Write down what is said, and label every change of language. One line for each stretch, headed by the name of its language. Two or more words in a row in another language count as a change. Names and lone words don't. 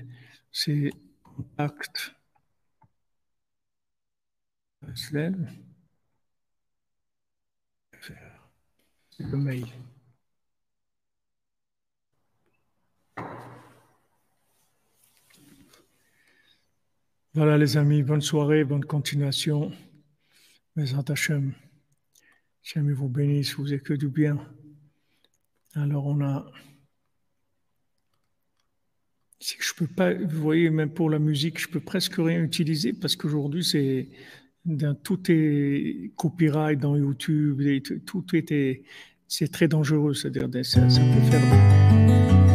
French: C'est contact. C'est le mail. Voilà les amis, bonne soirée, bonne continuation.
Hebrew: בעזרת השם.
French: Hashem vous bénisse, vous êtes que du bien. Alors on a... Je peux pas, vous voyez, même pour la musique, je peux presque rien utiliser parce qu'aujourd'hui, tout est copyright dans YouTube, c'est très dangereux, c'est-à-dire ça peut faire...